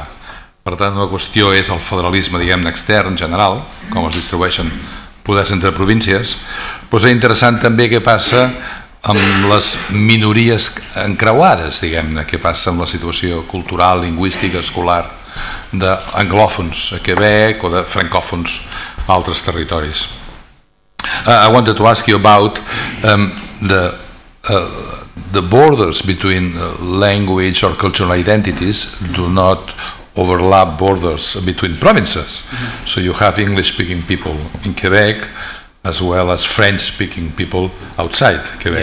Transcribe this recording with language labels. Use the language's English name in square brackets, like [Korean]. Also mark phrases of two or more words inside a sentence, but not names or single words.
[Catalan] Per tant, una qüestió és el federalisme, diguem-ne, extern, general, com es distribueixen poders entre províncies, però és interessant també què passa amb les minories encreuades, diguem-ne, què passa amb la situació cultural, lingüística, escolar d'anglòfons a Quebec o de francòfons a altres territoris. [English] I wanted to ask you about the borders between language or cultural identities do not overlap borders between provinces. Mm-hmm. So you have English-speaking people in Quebec as well as French-speaking people outside Quebec.